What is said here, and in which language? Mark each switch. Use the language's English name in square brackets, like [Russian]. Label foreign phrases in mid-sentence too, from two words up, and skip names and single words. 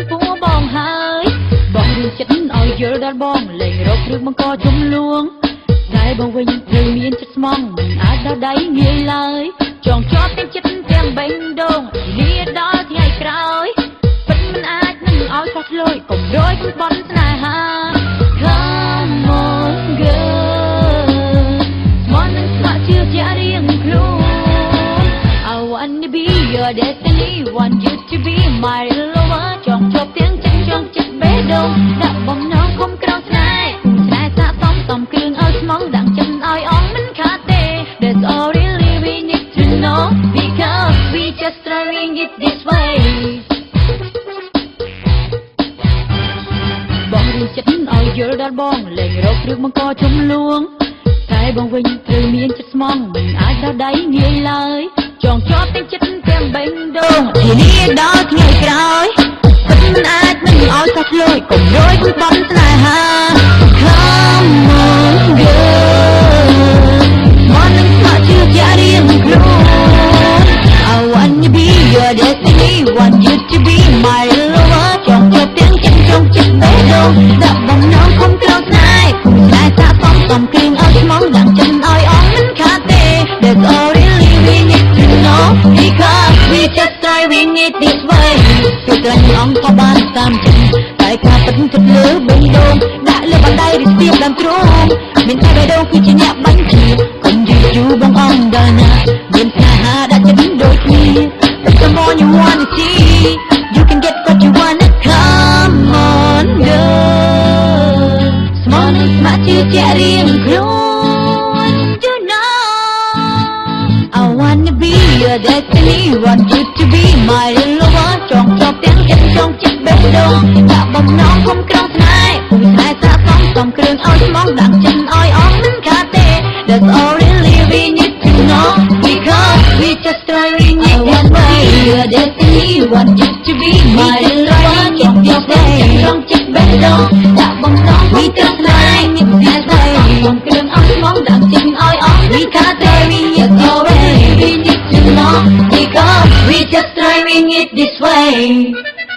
[Khmer] ពោះបងហើយបងរៀនចិត្តឲ្យយល់ដល់បងលែងរករឿងបង្កជំលួងតែបងវិញត្រូវមានចិត្តស្មងមិនអាចដល់ដៃ ងាយឡើយចងជាប់ទាំងចិត្តទាំងបេះដូងលាដល់ថ្ងៃក្រោយពិតមិនអាចនឹងឲ្យខុស ឆ្លើយកុំរយបន់ស្នេហា [English] Come on girl [Khmer] ស្មន់នឹងស្ម័គ្រជឿជាក់រៀងខ្លួន [English] I wanna be your destiny want you to be my lover [Khmer] ចងជាប់ទាំងចិត្តចងចិត្តបេះដូងដាក់បំណងគុំក្រងស្នេហ៍ស្នេហ៍សាកតំគ្រឿងឲ្យស្មងដាក់ចិត្តឲ្យអងមិនខាតទេ [English] That's all really we need to know because we just trying it this way [Khmer] បងរៀនចិត្តឲ្យយល់ដល់បងលែងរករឿងបង្កជំលួងតែបងវិញ ត្រូវមានចិត្តស្មងមិនអាចដល់ដៃងាយឡើយចងជាប់ទាំងចិត្តទាំងបេះដូងធានាដល់ថ្ងៃក្រោយពិតមិនអាចមិនឲ្យខុសឆ្លើយកុំរយបន់ស្នេហា [English] Come on girl [Khmer] មកនឹងស្ម័គ្រជឿជាក់រៀងខ្លួន [English] I wanna be your destiny want you to be my lover [Khmer] ចងជាប់ទាំងចិត្តចងចិត្តបេះដូងដាក់បំណងគុំក្រងស្នេហ៍គុំស្នេហ៍សាកតំគ្រឿងឲ្យស្មងដាក់ចិត្តឲ្យអងមិនខាតទេ [English] That's all really we need to know because we just driving it this way [Khmer] គឺត្រង់អង្គក៏បានតាម ចិត្តតែការពិតគិតលើបេះដូងដាក់លើបណ្ដៃឬស្ទាបដើមទ្រូងមានតែបេះដូងគឺជាអ្នកបាញ់ជាកុំយឺតយូរបងអង្គដល់ណាមានស្នេហាដាក់ចិត្តដូចគ្នា [English] Come on you wanna see you can get what you wanna come on girl [Khmer] ស្មោះនឹងស្ម័គ្រជឿជាក់រៀងខ្លួន [English] you know I wanna be your destiny want you to be my lover [Khmer] ចងជាប់ ទាំងចិត្តចងចិត្តបេះដូងដាក់បំណងគុំក្រងស្នេហ៍គុំស្នេហ៍សាកតំគ្រឿងឲ្យស្មងដាក់ចិត្ត ឲ្យអងមិនខាតទេ [English] That's all really we need to know because we just trying it this way your destiny want you to be my lover [Khmer] ចងជាប់ទាំងចិត្តចងចិត្តបេះដូងដាក់បំណងគុំក្រងស្នេហ៍គុំស្នេហ៍សាកតំគ្រឿងឲ្យស្មងដាក់ចិត្តឲ្យអងមិនខាតទេ [English] That's all really we need to know because we just trying it this way